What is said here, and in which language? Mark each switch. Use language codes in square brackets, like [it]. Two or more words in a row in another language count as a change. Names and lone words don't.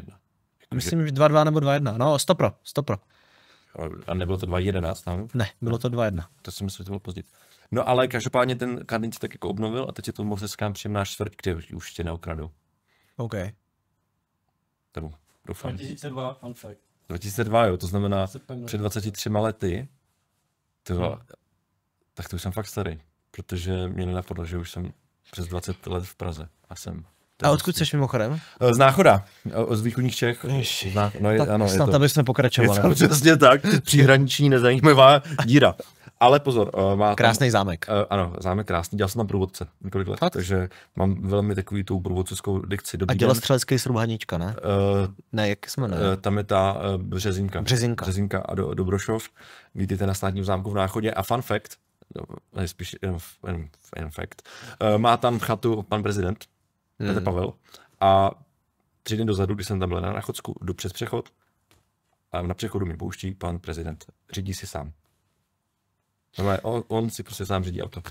[cs] Myslím, že 2-2 nebo 2-1. No, 100 pro. A nebylo to 2-11 tam? Ne, bylo to 2-1. To si myslím, že to bylo později. No ale každopádně ten Karlín se tak jako obnovil a teď je to Mořská příjemná čtvrť, kde už tě neokradou. OK. Tomu doufám. 2002, [en] fun fact. [cs] 2002, jo, to znamená před 23 lety. Tak to už jsem fakt starý, protože mě nenapadlo, že už jsem přes 20 let v Praze a jsem. A odkud jsi mimochodem? Z Náchoda, z východních Čech. Ano, snad abychom pokračovali. Je to přesně tak, příhraniční nezajímavá díra. Ale pozor, má krásný zámek. Ano, zámek krásný, dělal jsem tam průvodce několik let, takže mám velmi takový tu průvodcovskou dikci. A dělostřelecký srubhanička, ne? Ne, jak se jmenuje? Tam je ta Březinka. Březinka a Dobrošov. Vítejte na státním zámku v Náchodě. A [en] fun fact, [cs] spíš jen fact, má tam chatu pan prezident, Petr Pavel, a 3 dny dozadu, když jsem tam byl na Náchodsku, jdu přes přechod a na přechodu mi pouští pan prezident. Řídí si sám. On si prostě sám řídí auto.